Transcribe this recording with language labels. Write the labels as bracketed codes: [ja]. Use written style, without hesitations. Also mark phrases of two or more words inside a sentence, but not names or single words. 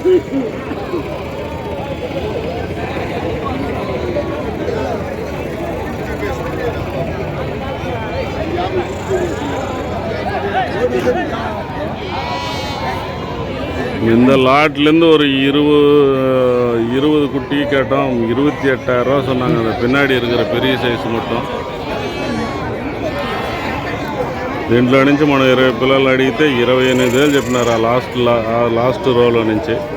[ta] இந்த லாட்லேருந்து ஒரு 20 குட்டி கேட்டோம். 28,000 சொன்னாங்க. அந்த பின்னாடி இருக்கிற பெரிய సైజు మొత్తం. [te] దీంట్లో నుంచి మనం 20 పిల్లలు అడిగితే 28,000 చెప్పినారు. ఆ లాస్ట్ రోలో నుంచి.